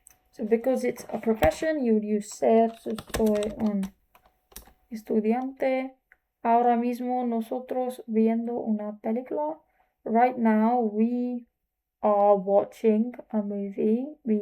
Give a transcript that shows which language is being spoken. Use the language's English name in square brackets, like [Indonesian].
[English] So because it's a profession, you would use ser. [Spanish] So soy un estudiante. Ahora mismo nosotros viendo una película. [English] Right now we are watching a movie.